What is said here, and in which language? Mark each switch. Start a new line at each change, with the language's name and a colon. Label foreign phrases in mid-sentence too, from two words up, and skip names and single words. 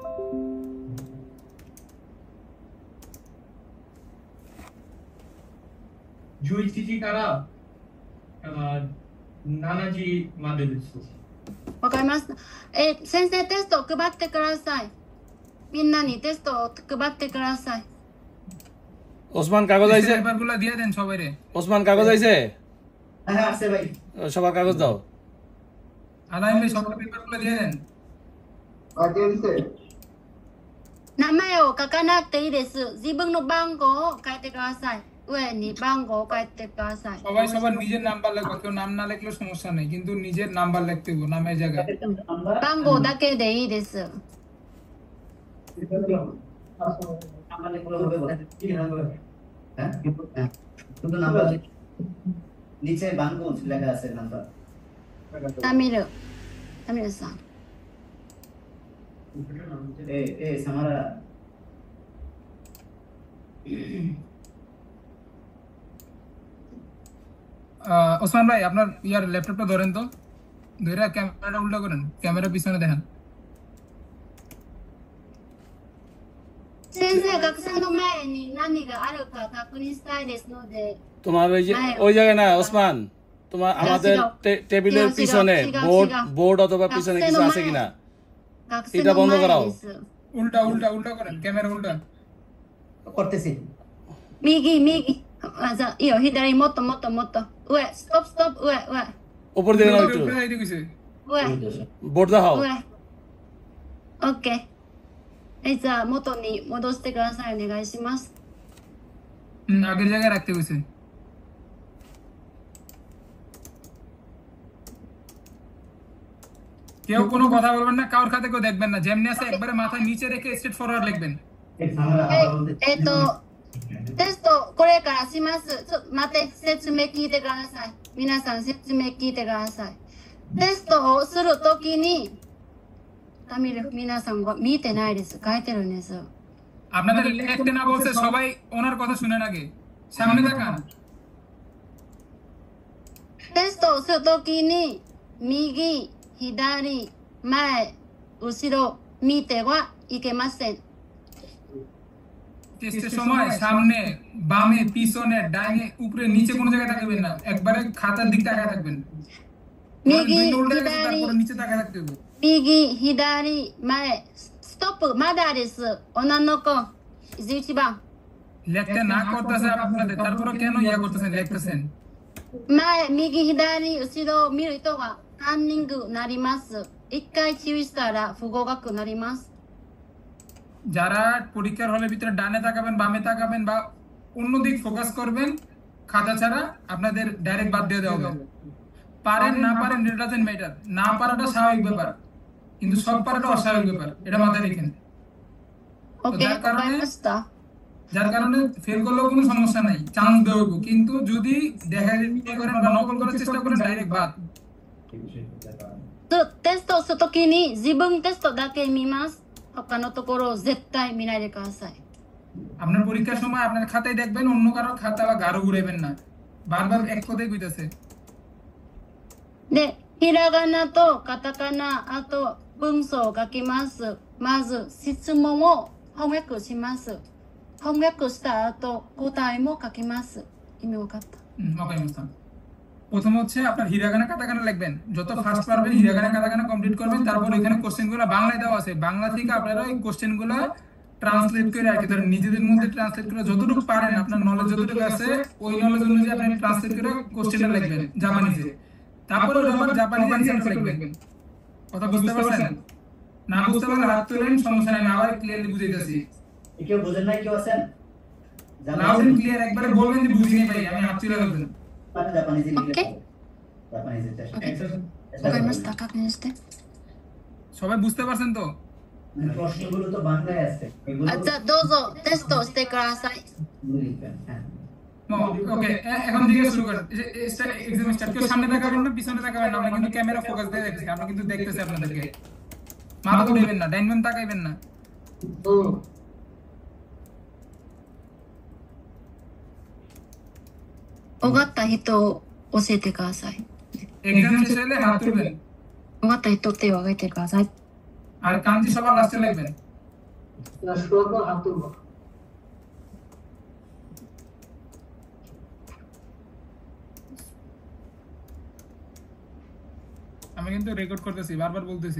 Japanese: 11 時から7時までです。わかりました。先生テストを配ってください。みんなにテストを配ってください。
Bangla: ওসমান কাগজ আইছে পেপারগুলো দিয়ে দেন সবাইরে ওসমান কাগজ আইছে হ্যাঁ আছে ভাই সবার কাগজ দাও আলাইন ভাই সবার পেপারগুলো দিয়ে দেন
Japanese: 名前を書かなくていいです。自分の番号を書いてください。上に番号を書いてください。
Bangla: সবাই সবার নিজের নাম্বার লিখবা কেউ নাম না লিখলেও সমস্যা নেই কিন্তু নিজের নাম্বার লিখতে হবে নামের জায়গায়
Japanese: 番号だけでいいです。
Bangla: নিচে বানগঞ্জ লেখা আছে নাম্বার
Japanese: タミルさん。
Bangla: এ সামারা ওসমান ভাই আপনার ইয়ার ল্যাপটপটা ধরেন তো ধরে ক্যামেরাটা উল্টো করেন ক্যামেরা পিছনে দেখেন
Japanese: 先生前に何があるか確認したいですので、
Bangla: তোমার ওই যে হ্যাঁ। ওই জায়গায় না ওসমান, তোমার আমাদের টেবিলের পিছনে বোর্ড অথবা পিছনে কিছু আছে কিনা
Japanese: 学生
Bangla: এটা
Japanese: の
Bangla: বন্ধ
Japanese: 前
Bangla: করাও।
Japanese: です。
Bangla: উল্টা উল্টা উল্টা করেন, ক্যামেরা উল্টা। করতেছি
Japanese: 右、右。あ、じゃあ、いいよ。左、もっともっともっと。上、ストップ、ストップ、上、上。
Bangla: উপর দিকে নাও একটু, উল্টা যাইতে কইছে।
Japanese: 上、
Bangla: বোর্ড দেখাও।
Japanese: 上。オッケー。はい、じゃあ、元に戻してください。お願いします。
Bangla: আগের জায়গায় রাখতে কইছে। কেউ কোনো কথা বলবেন না, কারোর খাতে কেউ দেখবেন না, যেমনি আছে একবারে মাথা নিচে রেখে
English: straight forward
Bangla: লিখবেন।
Japanese: はい、テスト、これからします。待って、説明聞いてください。皆さん、説明聞いてください。テストをするときに、皆さんが見てないです。書いてるんです。
Bangla: আপনাদের লিখতে না বলছে, সবাই ওনার কথা শুনেন আগে, সামনে তাকান।
Japanese: テストをするときに、右、左、前、後ろ、見てはいけません。
Bangla: টেস্টের সময় সামনে, বামে, পিছনে, ডাইনে, উপরে, নিচে কোনো জায়গায় তাকাবেন না, একবারে খাতার দিক তাকায় থাকবেন।
Japanese: 右、
Bangla: উল্টে গেছে,
Japanese: 左
Bangla: তারপরে、নিচে তাকায় থাকতে হবে।
Japanese: 右、左、前、ストップ、まだです。女の子、11番。
Bangla: লিখতে না করতেছে আপনাদের, তারপরে কেন ইয়া করতেছেন, লিখতেছেন?
Japanese: 前、右、左、後ろを見る人はカンニングなります。一回注意したら不合格なります。
Bangla: যারা পরীক্ষার হলের ভিতরে ডানে তাকাবেন, বামে তাকাবেন বা অন্য দিক ফোকাস করবেন খাতা ছাড়া, আপনাদের ডাইরেক্ট বাদ দিয়ে দেওয়া হবে। পারেন না পারেন
English: it doesn't matter,
Bangla: না পারাটা স্বাভাবিক ব্যাপার, কিন্তু সব পারাটা অস্বাভাবিক ব্যাপার, এটা মাথায় রেখেন।
Japanese: オッケー、わかりました。
Bangla: যার কারণে ফেল করলেও কোনো সমস্যা নাই, চান্স দেওয়া হবে, কিন্তু যদি দেখা করেন বা নকল করার চেষ্টা করেন ডাইরেক্ট বাদ।
Japanese: テストをするときに自分テストだけ見ます。他のところを絶対見ないでください。
Bangla: আপনার পরীক্ষার সময় আপনার খাতায় দেখবেন, অন্য কারো খাতা বা গাঢ় ঘুরাইবেন না, বারবার এক কথাই কইতাছে।
Japanese: で、ひらがなとカタカナ、あと文章を書きます。まず質問を翻訳します。翻訳した後、答えも書きます。意味わかった？
Bangla: ওকে মুস্তান। প্রথম হচ্ছে আপনার
Japanese: ひらがな カタカナ
Bangla: লিখবেন, যত ফাস্ট পারবেন
Japanese: ひらがな カタカナ
Bangla: কমপ্লিট করবেন, তারপর এখানে কোশ্চেনগুলো বাংলায় দেওয়া আছে, বাংলা থেকে আপনারা ওই কোশ্চেনগুলো ট্রান্সলেট করে আর কি ধরেন নিজেদের মধ্যে ট্রান্সলেট করে যতটুকু পারেন, আপনার নলেজ যতটুকু আছে ওই নলেজ অনুযায়ী আপনি ট্রান্সলেট করে কোশ্চেনটা লিখবেন জাপানিজে, তারপর ওই আবার
English: Japanese answer
Bangla: লিখবেন। কথা বুঝতে পারছেন? না বুঝতে পারলে হাত তোলেন, সমস্যা নাই, আমি আবার ক্লিয়ারলি বুঝাইতেছি। কেউ বুঝেন নাই, কেউ আছেন?
English: loud and clear
Bangla: একবারে বলবেন যে বুঝিনি ভাই, আমি হাত তুলে ফেলবেন। জাপানিজ লিখে ওকে। জাপানিজ চেষ্টা
Japanese: わかりました。確認して。
Bangla: সবাই বুঝতে পারছেন তো? মানে প্রশ্নগুলো তো বাংলায় আছে, এগুলো
Japanese: あ、じゃあどうぞテストをしてください。
Bangla: লিখবেন। হ্যাঁ, ওকে, এখন থেকে শুরু করেন।
English: exam start.
Bangla: কেউ সামনে তাকাবেন না, পিছনে তাকাবেন না, আমরা কিন্তু ক্যামেরা ফোকাস দিয়ে দেখছি, আমরা কিন্তু দেখতেছি আপনাদেরকে। মাথা উঠাইবেন না, ডাইন বাম তাকাইবেন না।
Japanese: 分かった人を教えてください。
Bangla: এক্সাম শেষ হলে হাত তুলবেন,
Japanese: 分かった人手を挙げてください。
Bangla: আর কাঞ্জি সবার লাস্টে লিখবেন। আমি কিন্তু রেকর্ড করতেছি, বারবার বলতেছি।